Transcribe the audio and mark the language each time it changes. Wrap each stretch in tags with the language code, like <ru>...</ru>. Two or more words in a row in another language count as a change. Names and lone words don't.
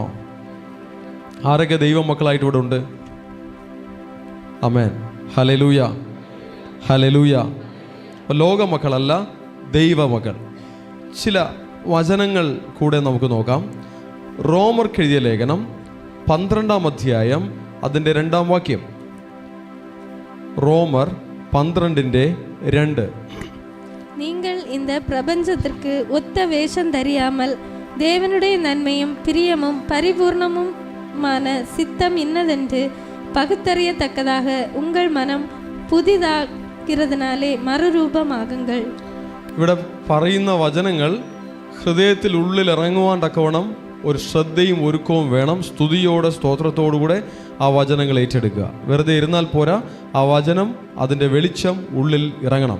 <ml>ആരൊക്കെ ദൈവമക്കളായിട്ട് ഇവിടെ ഉണ്ട്? ആമേൻ. ഹല്ലേലൂയ, ഹല്ലേലൂയ. ലോകമക്കളല്ല, ദൈവമക്കൾ. ചില വചനങ്ങൾ കൂടെ നമുക്ക് നോക്കാം. റോമർക്ക് എഴുതിയ ലേഖനം 12-ാം അധ്യായം അതിൻ്റെ 2-ാം വാക്യം.</ml> <ta>ரோமர் 12:2. நீங்கள் இந்த பிரபஞ்சத்திற்கு ஒத்த வேஷம் தெரியாமல் தேவனுடைய நன்மையும் பிரியமும் பரிபூர்ணமுமான சித்தம் இன்னதென்று பகுத்தறியத்தக்கதாக உங்கள் மனம் புதிதாகிறதினாலே மறுரூபமாகுங்கள்.</ta> <ml>ഇവിടെ പറയുന്ന വചനങ്ങൾ ഹൃദയത്തിൽ ഉള്ളിൽ ഇറങ്ങുവാൻ തക്കവണ്ണം ഒരു ശ്രദ്ധയും ഒരുക്കവും വേണം. സ്തുതിയോടെ, സ്തോത്രത്തോടുകൂടെ ആ വചനങ്ങൾ ഏറ്റെടുക്കുക. വെറുതെ ഇരുന്നാൽ പോരാ. ആ വചനം, അതിൻ്റെ വെളിച്ചം ഉള്ളിൽ ഇറങ്ങണം.</ml>